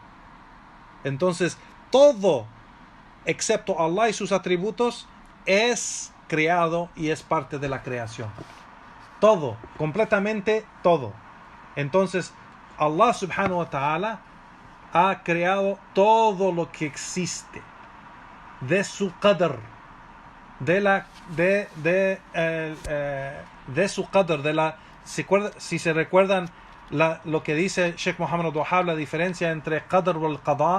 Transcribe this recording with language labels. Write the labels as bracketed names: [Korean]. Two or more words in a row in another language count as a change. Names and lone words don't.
[Spanish] Entonces todo excepto Allah y sus atributos es creado y es parte de la creación. Todo, completamente todo. Entonces Allah [Arabic] سبحانه وتعالى [Spanish] ha creado todo lo que existe de su qadr, de su qadr, si se recuerdan lo que dice Sheikh Muhammad Abdul-Wahhab, la diferencia entre qadr y el qada.